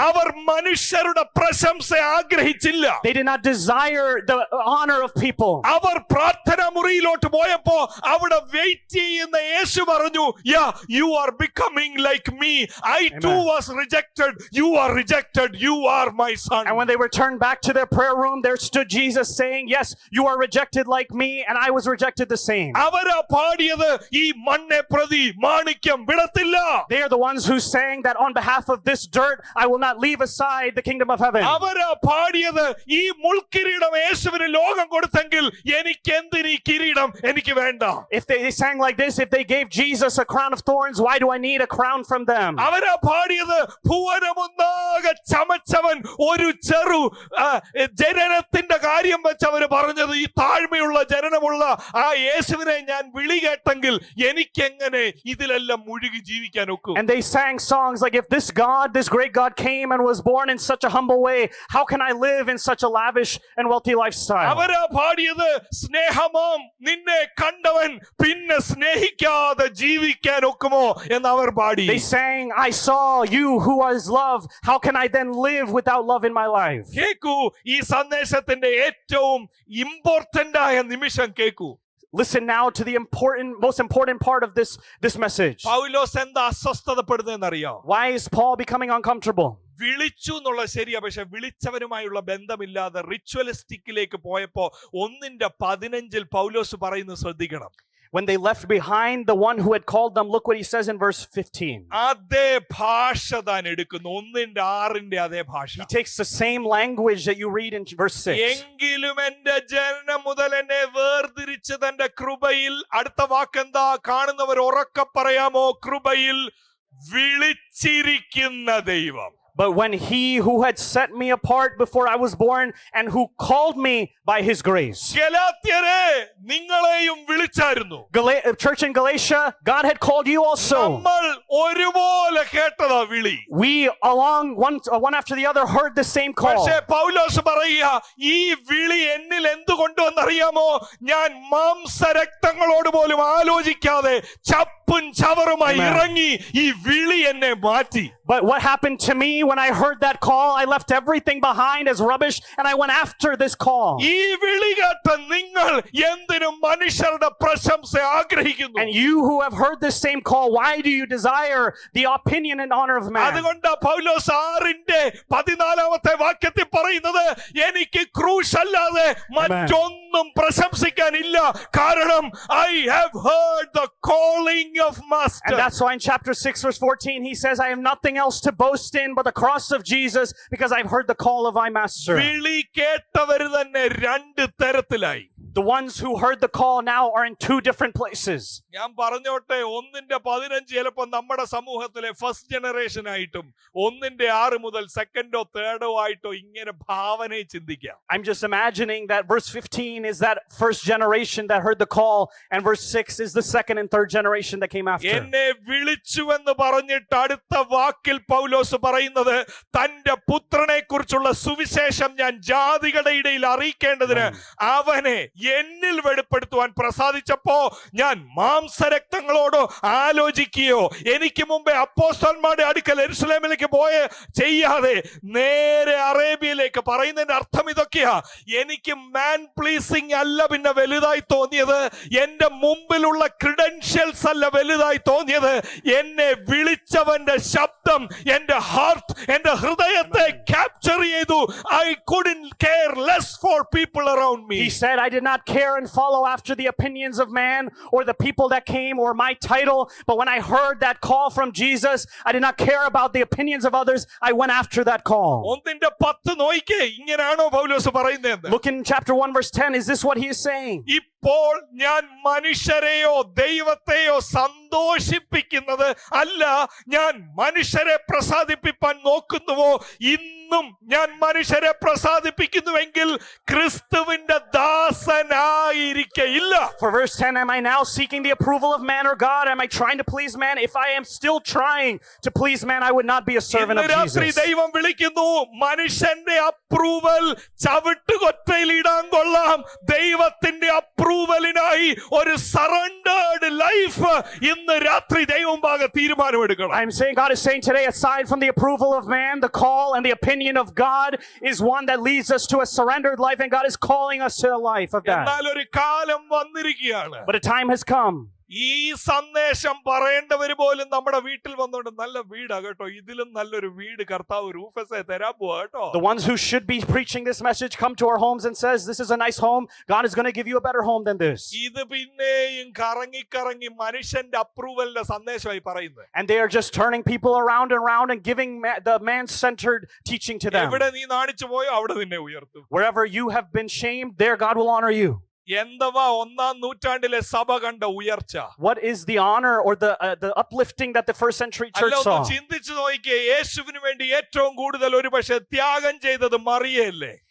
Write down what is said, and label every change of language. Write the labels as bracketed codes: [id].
[ml] അവർ മനുഷ്യരുടെ പ്രശംസ ആഗ്രഹിച്ചില്ല. [en] They did not desire the honor of people. [ml] അവർ പ്രാർത്ഥനാ മുറിയിലോട്ട് പോയപ്പോ അവിടെ വെയിറ്റ് ചെയ്യുന്ന യേശു പറഞ്ഞു, [en] yeah, you are becoming like me. I too was rejected. You are rejected. You are my son. And when they returned back to their prayer room, there stood Jesus saying, yes, you are rejected like me, and I was rejected the same. [ml] അവരാ പാടിയത്, ഈ മണ്ണെ പ്രതി മാണിക്യം വിടത്തില്ല. [en] They are the ones who sang that on behalf of this dirt, I will not leave aside the kingdom of heaven. [ml] അവരാ പാടിയത്, ഈ മുൾക്കിരീടം യേശുവിന് ലോകം കൊടുത്തെങ്കിൽ എനിക്ക് എന്തിനീ കിരീടം, എനിക്ക് വേണ്ട. [en] If they sang like this, if they gave Jesus a crown of thorns, why do I need a crown from them? [ml] അവരാ പാടിയത്, ഭുവനമൊന്നാകെ ചമച്ചവൻ ഒരു ചെറു ജനനത്തിന്റെ കാര്യം വെച്ച് അവര് പറഞ്ഞത്, ഈ താഴ്മയുള്ള ജനനമുള്ള ആ യേശുവിനെ ഞാൻ വിളി കേട്ടെങ്കിൽ എനിക്കെങ്ങനെ ഇതിലെല്ലാം മുഴുകി ജീവിക്കാൻ ഒക്കും? [en] And they sang songs like, if this God, this great God came and was born in such a humble way, how can I live in such a lavish and wealthy lifestyle? [ml] അവരാ പാടിയത്, സ്നേഹമാം നിന്നെ കണ്ടവൻ പിന്നെ സ്നേഹിക്കാതെ ജീവിക്കാൻ ഒക്കുമോ എന്ന് അവർ പാടി. [en] They sang, I saw you who was love, how can I then live without love in my life? [ml] കേക്കൂ, ഈ സന്ദേശത്തിന്റെ ഏറ്റവും ഇമ്പോർട്ടന്റ് ആയ നിമിഷം കേക്കൂ. [en] Listen now to the most important part of this message. [ml] പൗലോസ് എന്താ അസ്വസ്ഥതപ്പെടുന്നതെന്നറിയോ? [en] Why is Paul becoming uncomfortable? [ml] വിളിച്ചു എന്നുള്ള ശരിയാ, പക്ഷെ വിളിച്ചവനുമായുള്ള ബന്ധമില്ലാതെ റിച്വലിസ്റ്റിക്കിലേക്ക് പോയപ്പോ 1:15 പൗലോസ് പറയുന്നത് ശ്രദ്ധിക്കണം. [en] When they left behind the one who had called them, look what he says in verse 15. [ml] അതേ ഭാഷ താൻ എടുക്കുന്നു, 1:6 അതേ ഭാഷ. [en] He takes the same language that you read in verse 6. [ml] എങ്കിലും എന്റെ ജനനം മുതൽ എന്നെ വേർതിരിച്ച് തന്റെ കൃപയിൽ, അടുത്ത വാക്കെന്താ കാണുന്നവർ ഉറക്കെ പറയാമോ? കൃപയിൽ വിളിച്ചിരിക്കുന്ന ദൈവം. [en] But when he who had set me apart before I was born and who called me by his grace. [ml] ഗലാത്യരെ, നിങ്ങളെയും വിളിച്ചായിരുന്നു. [en] Church in Galatia, God had called you also. [ml] നമ്മൾ ഒരുപോലെ കേട്ടതാ വിളി. [en] We along one after the other heard the same call. [ml] പക്ഷേ പൗലോസ് പറയുക, ഈ വിളി എന്നിൽ എന്തുകൊണ്ടുവന്നറിയാമോ? ഞാൻ മാംസരക്തങ്ങളോട് പോലും ആലോചിക്കാതെ ചപ്പും ചവറുമായി ഇറങ്ങി ഈ വിളി എന്നെ മാറ്റി. [en] But what happened to me when I heard that call? I left everything behind as rubbish and I went after this call. [ml] ഈ വിളി കേട്ട നിങ്ങൾ എന്തിനും മനുഷ്യരുടെ പ്രശംസ ആഗ്രഹിക്കുന്നു? [en] And you who have heard this same call, why do you desire the opinion and honor of man? [ml] അതുകൊണ്ട് പൗലോസ് 6:14 വാക്യത്തിൽ പറയുന്നത്, എനിക്ക് ക്രൂശ് അല്ലാതെ മറ്റൊന്നും പ്രശംസിക്കാനില്ല, കാരണം [en] I have heard the calling of master. And that's why in chapter 6 verse 14 he says, I have nothing else to boast in but the cross of Jesus, because I've heard the call of my master. [ml] വിളി കേട്ടവര് തന്നെ രണ്ട് തരത്തിലായി. [en] The ones who heard the call now are in two different places. [ml] ഞാൻ പറഞ്ഞോട്ടെ, 1:15 ചിലപ്പോ നമ്മുടെ സമൂഹത്തിലെ first generation ആയിട്ടും 1:6 മുതൽ സെക്കൻഡോ തേർഡോ ആയിട്ടോ ഇങ്ങനെ ഭാവനയെ ചിന്തിക്കാം. [en] I'm just imagining that verse 15 is that first generation that heard the call, and verse 6 is the second and third generation that came after. [ml] എന്നെ വിളിച്ചുവെന്ന് പറഞ്ഞിട്ട് അടുത്ത വാക്കിൽ പൗലോസ് പറയുന്നത്, തന്റെ പുത്രനെ കുറിച്ചുള്ള സുവിശേഷം ഞാൻ ജാതികളുടെ ഇടയിൽ അറിയിക്കേണ്ടതിന് അവനെ എന്നിൽ വെളിപ്പെടുത്തുവാൻ പ്രസാദിച്ചപ്പോ ഞാൻ മാംസരക്തങ്ങളോടോ ആലോചിക്കുകയോ എനിക്ക് മുമ്പേ അപ്പോസ്തലന്മാരുടെ അടുക്കൽ യെരൂശലേമിലേക്ക് ചെയ്യാതെ നേരെ അറേബ്യയിലേക്ക്. പറയുന്നതിന്റെ അർത്ഥം ഇതൊക്കെയാ, എനിക്ക് മാൻ പ്ലീസിംഗ് അല്ല പിന്നെ വലുതായി തോന്നിയത്, എന്റെ മുമ്പിലുള്ള ക്രിഡൻഷ്യൽസ് അല്ല വലുതായി തോന്നിയത്, എന്നെ വിളിച്ചവന്റെ ശബ്ദം എന്റെ ഹാർട്ട്, എന്റെ ഹൃദയത്തെ ക്യാപ്ചർ ചെയ്തു. [en] I couldn't care less for people around me. He said, I did not care and follow after the opinions of man or the people that came or my title, but when I heard that call from Jesus, I did not care about the opinions of others. I went after that call. [ml] 1:10 നോയിക്കേ, ഇങ്ങനെയാണോ പൗലോസ് പറയുന്നത്? [en] Look in chapter 1 verse 10. Is this what he is saying? [ml] ഇപ്പോൾ ഞാൻ മനുഷ്യരെയോ ദൈവത്തെയോ സന്തോഷിപ്പിക്കുന്നത് അല്ല, ഞാൻ മനുഷ്യരെ പ്രസാദിപ്പിക്കാൻ നോക്കുന്നുവോ? ഇന്നും ഞാൻ മനുഷ്യരെ പ്രസാദിപ്പിക്കുന്നുവെങ്കിൽ ക്രിസ്തുവിന്റെ ദാസനായിരിക്കയില്ല. [en] For verse 10, am I now seeking the approval of man or God? Am I trying to please man? If I am still trying to please man, I would not be a servant of Jesus. [ml] ദൈവം വിളിക്കുന്നു, മനുഷ്യന്റെ approval ചവിട്ടുകൊറ്റയിൽ ഇടാൻ കൊള്ളാം, ദൈവത്തിന്റെ അപ്രൂവലിനായി ഒരു surrendered life ഇന്ന് രാത്രി ദൈവം ഭാഗം തീരുമാനമെടുക്കണം. [en] I'm saying, God is saying today, aside from the approval of man, the call and the opinion of God is one that leads us to a surrendered life, and God is calling us to a life of that. [ml] എന്നാൽ ഒരു കാലം വന്നിരിക്കുകയാണ്, [en] But a time has come. [ml] ഈ സന്ദേശം പറയേണ്ടവര് പോലും നമ്മുടെ വീട്ടിൽ വന്നോണ്ട്, നല്ല വീടാ കേട്ടോ, ഇതിലും നല്ലൊരു വീട് കർത്താവ് റൂഫസേ തരാൻ പോവാ കേട്ടോ. [en] The ones who should be preaching this message come to our homes and says, this is a nice home. God is going to give you a better home than this. [ml] ഇത് പിന്നെയും കറങ്ങി മനുഷ്യന്റെ അപ്രൂവലിന്റെ സന്ദേശമായി പറയുന്നത്. [en] And they are just turning people around and around and giving the man-centered teaching to them. [ml] എവിടെ നീ നാണിച്ചു പോയോ അവിടെ നിന്നെ ഉയർത്തും. [en] Wherever you have been shamed, there God will honor you. [ml] എന്തവാ 1-ാം നൂറ്റാണ്ടിലെ സഭ കണ്ട ഉയർച്ച? [en] What is the honor or the uplifting that the first century church saw? [ml] ചിന്തിച്ചു നോക്കിയേ, യേശുവിന് വേണ്ടി ഏറ്റവും കൂടുതൽ ഒരുപക്ഷെ ത്യാഗം ചെയ്തത് മറിയല്ലേ?